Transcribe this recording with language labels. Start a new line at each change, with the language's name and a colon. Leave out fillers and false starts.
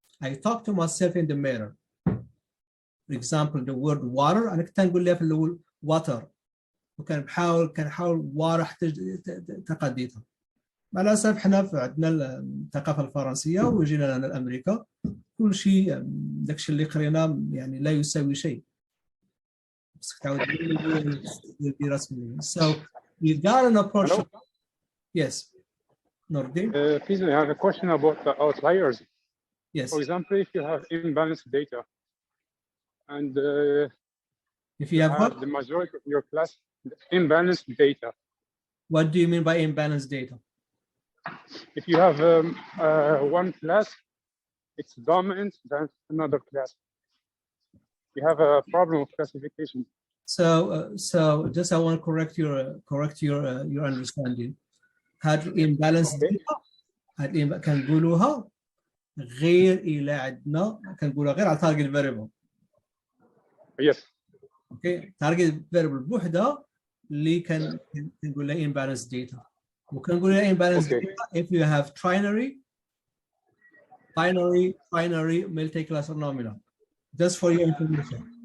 English: I talk to myself in the mirror. For example, the word water
Arabic: أنا كنت نقول لها في الأول water كنحاول water حتى تقديتها. مع الأسف حنا عندنا الثقافة الفرنسية وجينا لنا لأمريكا كل شيء داكشي اللي قرينا يعني لا يساوي شيء. خصك تعاود دير راسك.
English: So we got an approach. Hello? Yes. Nordin? Please, I have a question about the outliers. Yes. For example, if you have imbalanced data and If you have what? the majority of your class imbalanced data. What do you mean by imbalanced data? If you have one class, it's dominant than another class. You have a problem of classification. So just I want to correct your understanding.
Arabic: هاد imbalanced data كنقولوها غير إلى عندنا كنقولوها غير على target variable.
English: Yes. Okay, target variable
Arabic: بوحدها اللي كنقول لها
English: imbalanced data.
Arabic: وكنقول لها
English: imbalanced data if you have trinary, binary, multi-class or nominal. Just for your information.